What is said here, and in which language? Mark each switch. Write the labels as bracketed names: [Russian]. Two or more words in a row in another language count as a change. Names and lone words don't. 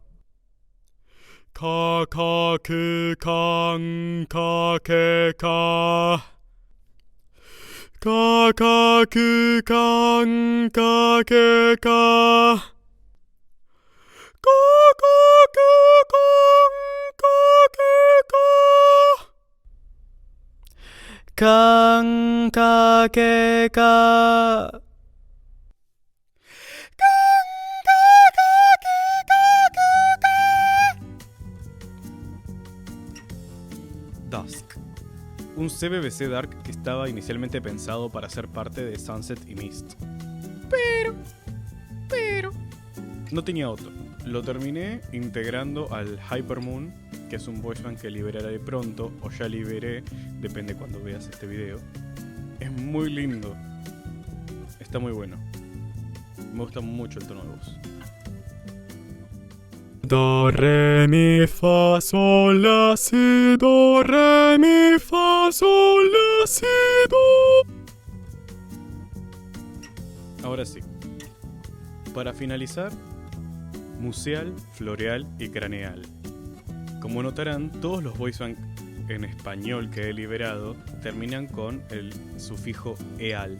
[Spanish] Ka ka ku kan ka ke ka Ka ka ku kan ka ke ka Ka ka ku kan ka ke ka Kan ka ke ka Dusk, un CBBC Dark que estaba inicialmente pensado para ser parte de Sunset y Mist. Pero no tenía Otto. Lo terminé integrando al Hypermoon, que es un [English] voice band [Spanish] que liberaré pronto, o ya liberé, depende cuando veas este video. Es muy lindo. Está muy bueno. Me gusta mucho el tono de voz. Do, re, mi, fa, sol, la, si, do, re, mi, fa, sol, la, si, do. Ahora sí. Para finalizar, museal, floreal y craneal. Como notarán, todos los [English] voice band [Spanish] en español que he liberado terminan con el sufijo eal.